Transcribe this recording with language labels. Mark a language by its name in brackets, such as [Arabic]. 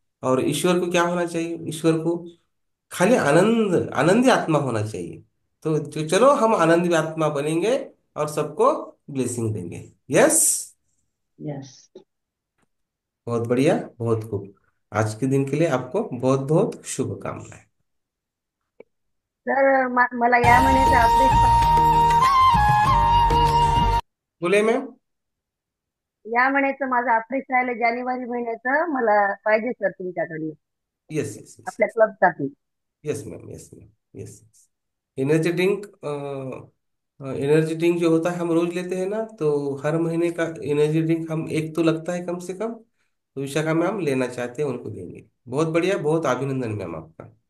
[Hindi] और ईश्वर को क्या होना चाहिए? ईश्वर को खाली आनंद, आनंदी आत्मा होना चाहिए। तो चलो हम आनंदी आत्मा बनेंगे और सबको ब्लेसिंग देंगे। [English] Yes. Yes. [Hindi] बहुत बढ़िया, बहुत खूब। आज के दिन के लिए आपको बहुत बहुत शुभकामनाएं। [Marathi] तर मला या महिन्याचा अप्रेस [Hindi] बोले मैम। [Marathi] या महिन्याचं माझं अप्रेस राहिलं, जानेवारी महिन्याचं मला पाहिजे सर तुमच्याकडनं, [English] yes yes yes [Marathi] आपल्या क्लबसाठी. [English] Yes ma'am, yes ma'am, yes. [Hindi] Energy drink, energy drink जो होता है हम रोज लेते हैं ना, तो हर महीने का एनर्जी ड्रिंक हम एक तो लगता है कम से कम। तो विशाखा मैम लेना चाहते हैं, उनको देंगे। बहुत बढ़िया, बहुत अभिनंदन मैम आपका।